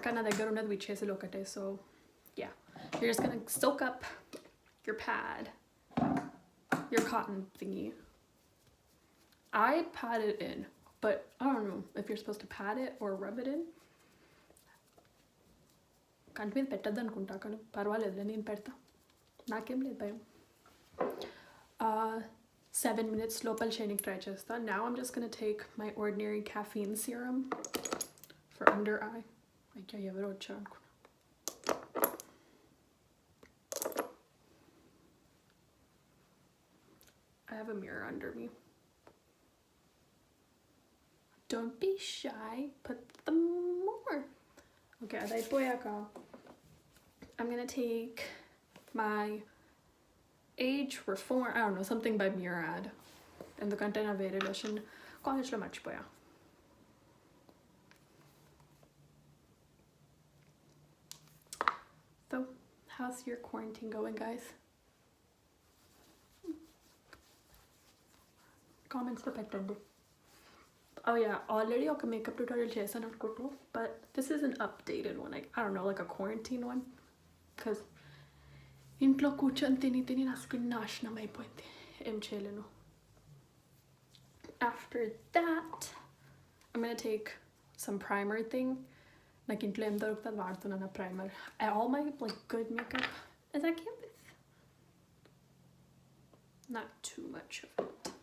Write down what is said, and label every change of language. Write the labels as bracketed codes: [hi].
[te] కానీ నా దగ్గర ఉన్నది witch hazel ఒకటే, [en] so yeah, you're just gonna soak up your pad, your cotton thingy. I pat it in, but I don't know if you're supposed to pat it or rub it in. [te] కంటి మీద పెట్టద్దు అనుకుంటా, కానీ పర్వాలేదు నేను పెడతా, నాకేం లేదు భయం. 7 minutes లోపల చేయడానికి ట్రై చేస్తా. [en] Now I'm just gonna take my ordinary caffeine serum for under eye. [te] అయ్యా ఎవరో వచ్చారు అనుకున్నా. [en] I have a mirror under me. Don't be shy, put them more. Okay, [te] అది అయిపోయాక [en] I'm gonna take my age reform, I don't know, something by Murad, [te] ఎందుకంటే నా వేరే lotion కాలేజ్లో మర్చిపోయా. [en] So how's your quarantine going, guys? [te] Comments లో పెట్టండి. [en] Oh yeah, already [te] ఒక makeup tutorial చేశాను అనుకుంటూ, [en] but this is an updated one. I don't know, like a quarantine one, because [te] ఇంట్లో కూర్చొని తిని నా స్కిన్ నాశనం అయిపోయింది, ఏం చేయలేను. [en] After that I'm gonna take some primer thing. [te] నాకు ఇంట్లో ఏం దొరుకుతుంది వాడుతున్నాను ఆ primer. [en] All my like good makeup is I came with not too much of it.